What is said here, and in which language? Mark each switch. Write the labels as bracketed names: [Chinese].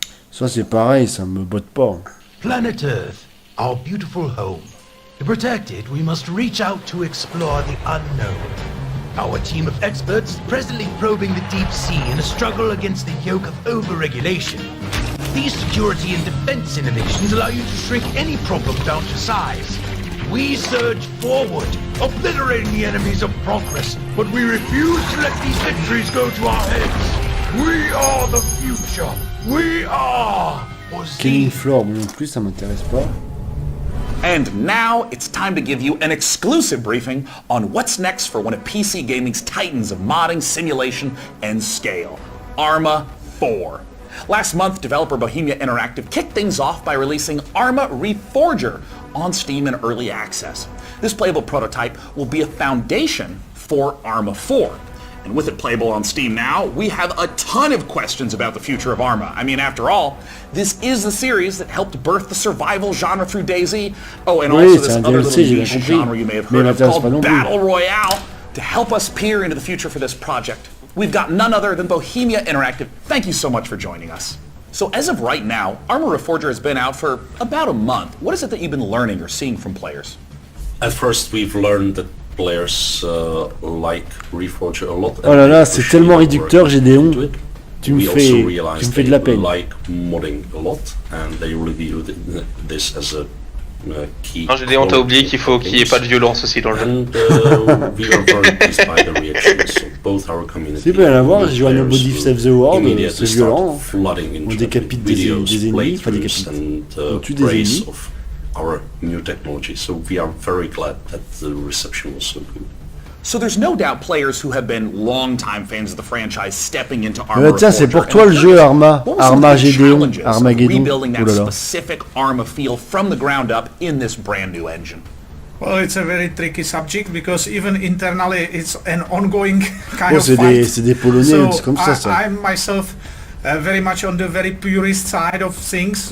[French] Ça c'est pareil, ça me botte pas. [English] Planet Earth, our beautiful home. To protect it, we must reach out to explore the unknown. Our team of experts is presently probing the deep sea in a struggle against the yoke of overregulation. These security and defense innovations allow you to shrink any problem down to size. We surge forward, obliterating the enemies of progress, but we refuse to let these victories go to our heads. We are the future. We are. [French] Killing Floor, non plus, ça m'intéresse pas. [English] And now it's time to give you an exclusive briefing on what's next for one of PC gaming's titans of modding, simulation, and scale, Arma 4. Last month, developer Bohemia Interactive kicked things off by releasing Arma Reforger on Steam in early access. This playable prototype will be a foundation for Arma 4. And with it playable on Steam now, we have a ton of questions about the future of Arma. I mean, after all, this is the series that helped birth the survival genre through DayZ. Oh, and also this other little niche genre you may have heard of called Battle Royale to help us peer into the future for this project. We've got none other than Bohemia Interactive. Thank you so much for joining us. So as of right now, Arma Reforger has been out for about a month. What is it that you've been learning or seeing from players? At first, we've learned that players like Reforger a lot. [French] Oh là là, c'est tellement réducteur, j'ai des hontes. Tu me fais de la peine. [English] Like modding a lot, and they really view this as a key. [French] Non, j'ai des hontes à oublier qu'il faut qu'il n'y ait pas de violence aussi dans le jeu. [English] We are very pleased by the reactions of both our community. [French] C'est pas rien à voir, j'ai joué à Nobody Save the World, c'est violent. On décapite des ennemis, enfin décapite. On tue des ennemis. [English] Our new technology, so we are very glad that the reception was so good. So there's no doubt players who have been longtime fans of the franchise stepping into Arma. [French] Tiens, c'est pour toi le jeu Arma, Armageddon, [English] rebuilding that [French] Oh là là. [English] specific Arma feel from the ground up in this brand new engine. Well, it's a very tricky subject because even internally it's an ongoing kind of [French] c'est [English] fight. [French] c'est des Polonais, [English] So [French] c'est comme ça. [English] I'm myself very much on the very purist side of things.